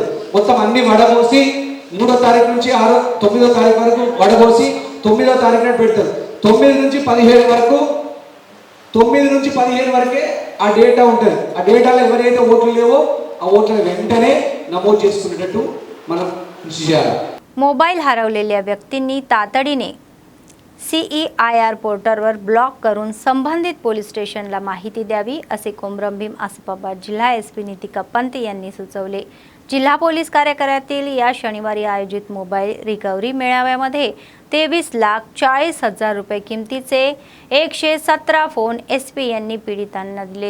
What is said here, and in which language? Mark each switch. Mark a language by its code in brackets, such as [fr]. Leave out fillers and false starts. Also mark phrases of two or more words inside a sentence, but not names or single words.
[te] మొత్తం అన్ని వడబోసి 3వ తారీఖు నుంచి 9వ తారీఖు వరకు వడబోసి 9వ తారీఖున పెడతారు. 9 నుంచి 15 వరకు 9 నుంచి 15 వరకే ఆ డేటా ఉంటుంది. ఆ డేటాలో ఎవరైతే ఓట్లు లేవో ఆ ఓట్లను వెంటనే नमूद చేసుకునేటట్టు మనం కృషి చేయాలి. [mr] मोबाईल हरवलेल्या व्यक्तींनी तातडीने CEIR पोर्टलवर ब्लॉक करून संबंधित पोलीस स्टेशनला माहिती द्यावी असे कोमरंभीम आसिफाबाद जिल्हा SP नितिका पंत यांनी सुचवले. जिल्हा पोलीस कार्यालयातील या शनिवारी आयोजित [en] mobile recovery [mr] मेळाव्यामध्ये 23,40,000 रुपये किमतीचे 117 फोन SP यांनी पीडितांना दिले.